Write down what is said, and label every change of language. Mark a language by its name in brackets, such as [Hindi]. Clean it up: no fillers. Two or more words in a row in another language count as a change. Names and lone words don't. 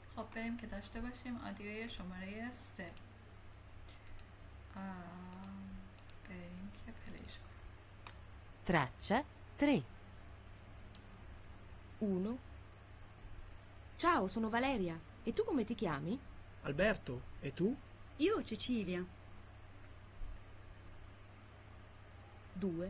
[Persian] بریم که داشته باشیم آدیوی شماره 3. بریم که پلیش کنیم. [Italian] Traccia 3. 1. Ciao, sono Valeria. E tu come ti chiami? Alberto, e tu? Io Cecilia. 2.